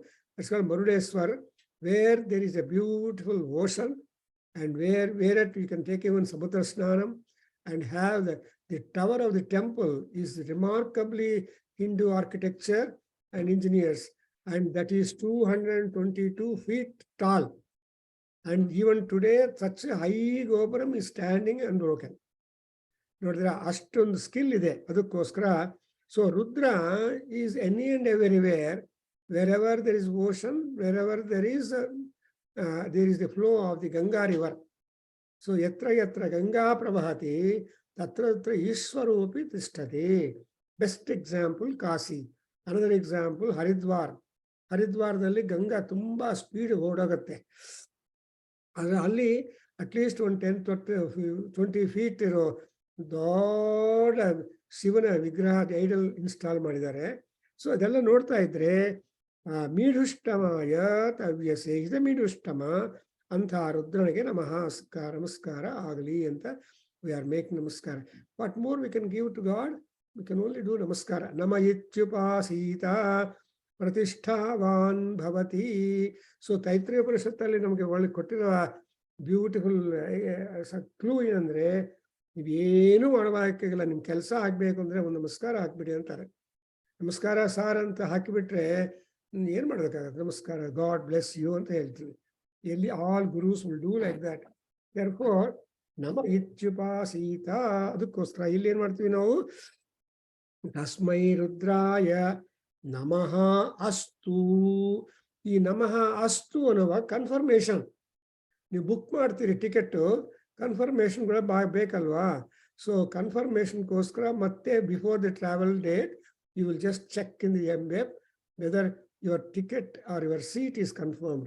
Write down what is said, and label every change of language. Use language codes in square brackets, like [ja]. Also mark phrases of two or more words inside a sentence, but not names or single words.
[en] It's called Marudeswar, where there is a beautiful ocean, and where you can take even Samudra Snanam and have the tower of the temple is remarkably Hindu architecture and engineers, and that is 222 feet tall. And even today, such a high gopuram is standing unbroken. [kn] ನೋಡಿದ್ರೆ ಅಷ್ಟೊಂದು ಸ್ಕಿಲ್ ಇದೆ ಅದಕ್ಕೋಸ್ಕರ. [en] So Rudra is any and everywhere, wherever there is ocean, wherever there is the flow of the Ganga river. [sa] ಸೊ ಯತ್ರ ಯತ್ರ ಗಂಗಾ ಪ್ರವಹತಿ ತತ್ರ ತತ್ರ ಈಶ್ವರೂಪಿ ತಿಷ್ಠತಿ. [en] Best example Kashi. Another example Haridwar. [kn] ಹರಿದ್ವಾರದಲ್ಲಿ ಗಂಗಾ ತುಂಬಾ ಸ್ಪೀಡ್ ಓಡೋಗುತ್ತೆ. ಆದರೆ ಅಲ್ಲಿ ಅಟ್ಲೀಸ್ಟ್ ಒಂದು 10-20 ಫೀಟ್ ಇರೋ ದೊಡ್ಡ ಶಿವನ ವಿಗ್ರಹ [en] idol install [kn] ಮಾಡಿದ್ದಾರೆ. ಸೊ ಅದೆಲ್ಲ ನೋಡ್ತಾ ಇದ್ರೆ [sa] ಮೀಢುಷ್ಟಮಾಯ ತವ್ಯಸೆ [kn] ಇದೆ ಮೀಢುಷ್ಟಮ ಅಂತ ರುದ್ರನಿಗೆ ನಮಸ್ಕಾರ ಆಗಲಿ ಅಂತ [en] we are make [kn] ನಮಸ್ಕಾರ. [en] What more we can give to God? We can only do namaskara. [sa] ನಮ ಇತ್ಯುಪಾಸೀತ ಪ್ರತಿಷ್ಠಾವಾನ್ ಭವತಿ. [kn] ಸೊ ತೈತ್ರೇಯ ಉಪನಿಷತ್ತಲ್ಲಿ ನಮಗೆ ಒಳ್ಳೆ ಕೊಟ್ಟಿರುವ [en] beautiful clue [kn] ಏನಂದ್ರೆ, ನೀವೇನು ಮಾಡಬೇಕಾಗಿಲ್ಲ, ನಿಮ್ಮ ಕೆಲಸ ಆಗ್ಬೇಕು ಅಂದ್ರೆ ಒಂದು ನಮಸ್ಕಾರ ಹಾಕ್ಬಿಡಿ ಅಂತಾರೆ. ನಮಸ್ಕಾರ ಸಾರ್ ಅಂತ ಹಾಕಿಬಿಟ್ರೆ ಏನ್ ಮಾಡ್ಬೇಕಾಗತ್ತೆ? ನಮಸ್ಕಾರ, [en] God bless you [kn] ಅಂತ ಹೇಳ್ತೀವಿ. ಎಲ್ಲಿ [en] all gurus will do like that. [sa] ದೇರ್ಫೋರ್ ನಮ ಇತ್ಯುಪಾಸೀತ. [kn] ಅದಕ್ಕೋಸ್ಕರ ಇಲ್ಲಿ ಏನ್ ಮಾಡ್ತೀವಿ ನಾವು? [sa] ತಸ್ಮೈ ರುದ್ರಾಯ ನಮಃ ಅಸ್ತು. [kn] ಈ [sa] ನಮಃ ಅಸ್ತು [kn] ಅನ್ನುವ ಕನ್ಫರ್ಮೇಶನ್. ನೀವು ಬುಕ್ ಮಾಡ್ತೀರಿ ಟಿಕೆಟ್, ಕನ್ಫರ್ಮೇಶನ್ಗಳು ಬೇಕಲ್ವಾ? [en] ಸೊ [kn] ಕನ್ಫರ್ಮೇಶನ್ಗೋಸ್ಕರ ಮತ್ತೆ [en] before the travel date you will just check in the web whether your ticket or your seat is confirmed.